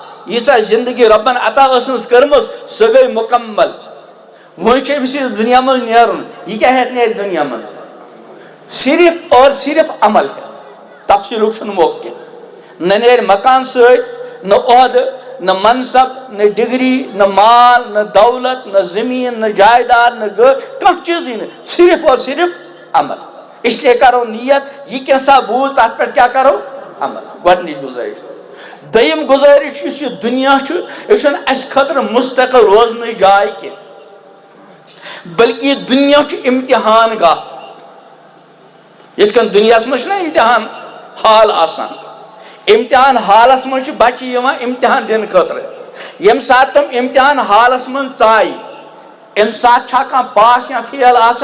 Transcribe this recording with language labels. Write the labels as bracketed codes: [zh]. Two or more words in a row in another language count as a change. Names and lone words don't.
[ks] ییٖژاہ زندگی رۄبن عطا ٲسٕس کٔرمٕژ سۄ گٔے مُکمل وۄنۍ چھُ أمِس یہِ دُنیا منٛز نیرُن یہِ کیاہ ہٮ۪تھ نیرِ دُنیا منٛز صرف اور صرف عمل ہٮ۪تھ تفصیٖلُک چھُنہٕ موقعہٕ کینٛہہ نہ نیرِ مکان سۭتۍ نہ عہدٕ نہ منصب نہ ڈگری نہ مال نہ دولت نہ زمین نہ جائیداد نہ گٲڑۍ کانٛہہ چیٖزٕے نہٕ صرف اور صرف عمل [ur] اس لیے کرو نیت یہ کیسا بوجھ [ks] تتھ پٮ۪ٹھ کیاہ کرو عمل گۄڈنِچ گُزٲرِش دوٚیِم گُزٲرِش یُس یہِ دُنیا چھُ یہِ چھُنہٕ اَسہِ خٲطرٕ مُستقل روزنٕچ جاے کینٛہہ بلکہِ یہِ دُنیا چھُ اِمتِحان گاہ یِتھ کٔنۍ دُنیاہس منٛز چھُنہ اِمتِحان حال آسان اِمتِحان حالس منٛز چھُ بچہِ یِوان اِمتِحان دِنہٕ خٲطرٕ ییٚمہِ ساتہٕ تِم اِمتِحان حالس منٛز ژایہِ اَمہِ ساتہٕ چھا کانٛہہ پاس یا فیل